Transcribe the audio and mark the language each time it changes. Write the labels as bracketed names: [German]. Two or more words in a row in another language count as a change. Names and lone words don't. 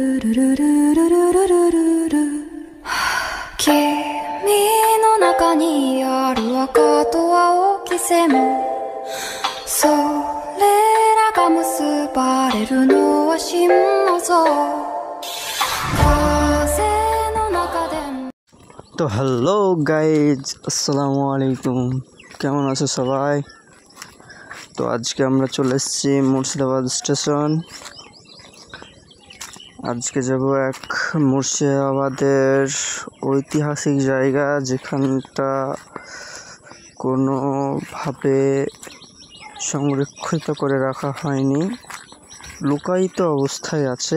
[Japanese] 君の中にある赤と青き線それらが結ばれるのは心の像風の中で [Bangla] তো [English] hello guys, [Arabic] السلام عليكم. [Bangla] কেমন আছো সবাই? তো আজকে আমরা চলে এসেছি মুর্শিদাবাদ স্টেশন। আজকে যাব এক মুর্শিদাবাদের ঐতিহাসিক জায়গা, যেখানটা কোনোভাবে সংরক্ষিত করে রাখা হয়নি, লুকায়িত অবস্থায় আছে।